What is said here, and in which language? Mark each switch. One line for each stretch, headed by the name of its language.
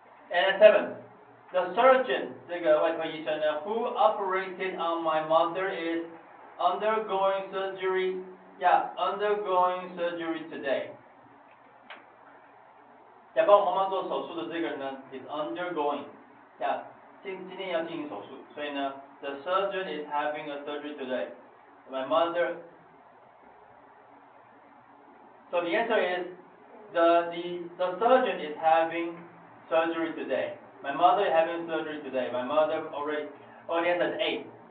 English: And 7. The surgeon,
Chinese: 这个外科医生呢
English: who operated on my mother is undergoing surgery. Yeah, undergoing surgery today.
Chinese: 帮我妈妈做手术的这个人呢
English: is undergoing.
Chinese: 今天要进行手术，所以呢
English: the surgeon is having a surgery today. My mother. So the answer is the surgeon is having surgery today. My mother is having surgery today. My mother already answered A.